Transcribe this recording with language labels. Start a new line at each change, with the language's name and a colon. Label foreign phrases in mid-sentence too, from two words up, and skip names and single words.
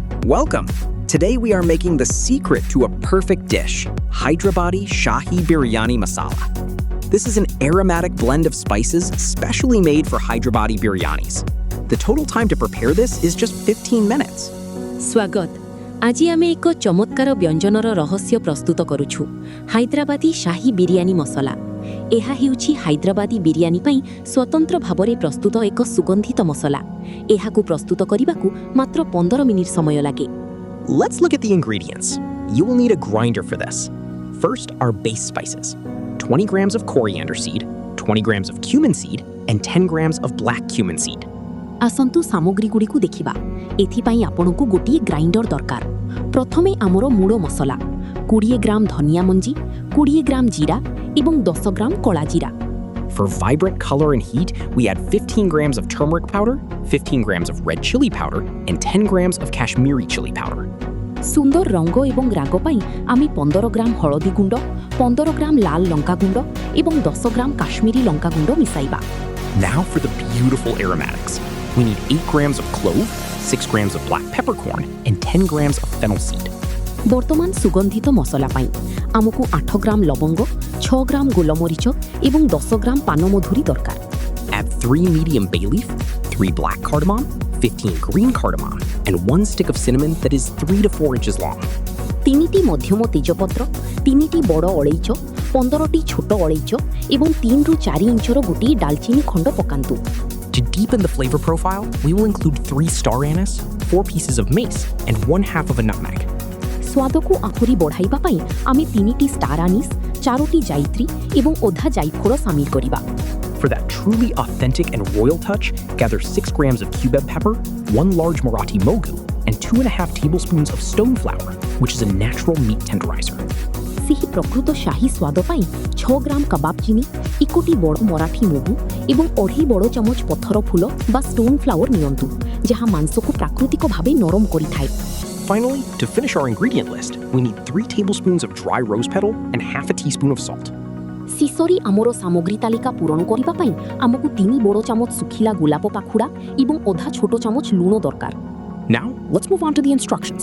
English: Welcome. Today we are making the secret to a perfect dish, Hyderabadi Shahi Biriyani Masala. This is an aromatic blend of spices specially made for Hyderabadi biryanis. The total time to prepare this is just 15 minutes.
Odia: ସ୍ୱାଗତ ଆଜି ଆମେ ଏକ ଚମତ୍କାର ବ୍ୟଞ୍ଜନର ରହସ୍ୟ ପ୍ରସ୍ତୁତ କରୁଛୁ ହାଇଦ୍ରାବାଦୀ ଶାହି ବିରିୟାନୀ ମସଲା ଏହା ହେଉଛି ହାଇଦ୍ରାବାଦୀ ବିରିୟାନୀ ପାଇଁ ସ୍ୱତନ୍ତ୍ର ଭାବରେ ପ୍ରସ୍ତୁତ ଏକ ସୁଗନ୍ଧିତ ମସଲା ଏହାକୁ ପ୍ରସ୍ତୁତ କରିବାକୁ ମାତ୍ର 15 ମିନିଟ ସମୟ ଲାଗେ
English: Let's look at the ingredients. You will need a grinder for this. First, our base spices. 20 grams of coriander seed, 20 grams of cumin seed, and 10 grams of black cumin seed.
Odia: ଆସନ୍ତୁ ସାମଗ୍ରୀଗୁଡ଼ିକୁ ଦେଖିବା ଏଥିପାଇଁ ଆପଣଙ୍କୁ ଗୋଟିଏ ଗ୍ରାଇଣ୍ଡର ଦରକାର ପ୍ରଥମେ ଆମର ମୂଳ ମସଲା 20 ଗ୍ରାମ ଧନିଆ ମଞ୍ଜି 20 ଗ୍ରାମ ଜିରା ଏବଂ 10 ଗ୍ରାମ କଳା ଜିରା
English: For vibrant color and heat, we add 15 grams of turmeric powder, 15 grams of red chili powder, and 10 grams of Kashmiri chili powder.
Odia: ସୁନ୍ଦର ରଙ୍ଗ ଏବଂ ରାଗ ପାଇଁ ଆମେ 15 ଗ୍ରାମ ହଳଦୀ ଗୁଣ୍ଡ 15 ଗ୍ରାମ ଲାଲ ଲଙ୍କା ଗୁଣ୍ଡ ଏବଂ 10 ଗ୍ରାମ କାଶ୍ମୀରୀ ଲଙ୍କା ଗୁଣ୍ଡ ମିଶାଇବା
English: Now for the beautiful aromatics. We need 8 grams of clove, 6 grams of black peppercorn, and 10 grams of fennel seed.
Odia: ବର୍ତ୍ତମାନ ସୁଗନ୍ଧିତ ମସଲା ପାଇଁ ଆମକୁ 8 ଗ୍ରାମ ଲବଙ୍ଗ 6 ଗ୍ରାମ ଗୋଲମରିଚ ଏବଂ 10 ଗ୍ରାମ ପାନମଧୁରୀ ଦରକାର
English: Add 3 medium bay leaf, 3 black cardamom, 15 green cardamom, and 1 stick of cinnamon that is 3 to 4 inches long.
Odia: 3ଟି ମଧ୍ୟମ ତେଜପତ୍ର 3ଟି ବଡ଼ ଅଳେଇଚ 15ଟି ଛୋଟ ଅଳେଇଚ ଏବଂ 3 ରୁ 4 ଇଞ୍ଚର ଗୋଟିଏ ଡାଲଚିନି ଖଣ୍ଡ ପକାନ୍ତୁ
English: To deepen the flavor profile, we will include 3 star anise, 4 pieces of mace, and 1/2 of a nutmeg.
Odia: ସ୍ୱାଦକୁ ଆହୁରି ବଢ଼ାଇବା ପାଇଁ ଆମେ 3ଟି
English: star anise
Odia: 4ଟି ଜାଇତ୍ରୀ ଏବଂ ଅଧା ଜାଇଫଳ ସାମିଲ କରିବା
English: For that truly authentic and royal touch, gather 6 grams of cubeb pepper, 1 large Marathi mogu, and 2.5 tablespoons of stone flour, which is a natural meat tenderizer.
Odia: ସେହି ପ୍ରକୃତ ଶାହି ସ୍ୱାଦ ପାଇଁ 6 ଗ୍ରାମ କବାବ ଚିନି 1ଟି ବଡ଼ ମରାଠୀ ମହୁ ଏବଂ 2.5 ବଡ଼ ଚାମଚ ପଥର ଫୁଲ ବା
English: stone flower
Odia: ନିଅନ୍ତୁ ଯାହା ମାଂସକୁ ପ୍ରାକୃତିକ ଭାବେ ନରମ କରିଥାଏ
English: Finally, to finish our ingredient list, we need 3 tablespoons of dry rose petal and half a teaspoon of salt.
Odia: ଶେଷରେ ଆମର ସାମଗ୍ରୀ ତାଲିକା ପୂରଣ କରିବା ପାଇଁ ଆମକୁ 3 ବଡ଼ ଚାମଚ ଶୁଖିଲା ଗୋଲାପ ପାଖୁଡ଼ା ଏବଂ ଅଧା ଛୋଟ ଚାମଚ ଲୁଣ ଦରକାର
English: Now, let's move on to the instructions.